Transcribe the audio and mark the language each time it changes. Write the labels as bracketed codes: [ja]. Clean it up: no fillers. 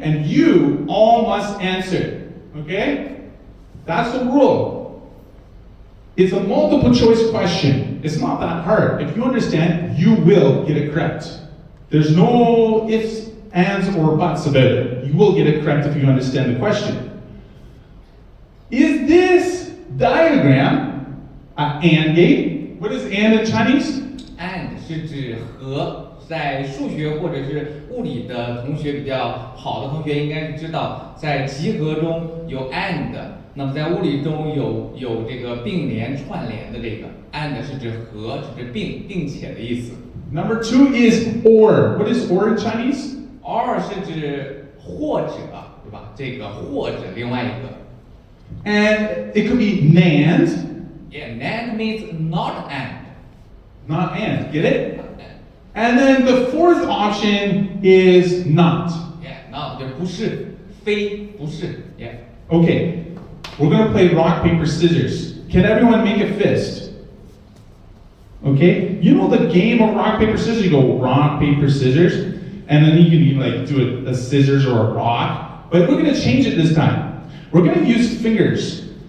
[en] And you all must answer. Okay? That's the rule. It's a multiple choice question. It's not that hard. If you understand, you will get it correct. There's no ifs, ands, or buts about it. You will get it correct if you understand the question. Is this diagram an AND gate? What is AND in Chinese? [zh] and 是指和，在数学或者是物理的同学比较好的同学应该是知道，在集合中有 and， 那么在物理中有这个并联串联的这个 and 是指和，是指并且的意思。 [en] Number 2 is or. What is or in Chinese? [zh] or 是指或者，对吧？这个或者另外一个。 [en] And it could be NAND, Yeah, and means not and. not AND. Get it? And then the fourth option is not. [zh] Yeah, not 就不是，非不是。 [en] Yeah. Okay, we're gonna play rock, paper, scissors. Can everyone make a fist? Okay, you know the game of rock, paper, scissors? You go rock, paper, scissors, and then you can like do a scissors or a rock. But we're gonna change it this time. We're gonna use fingers.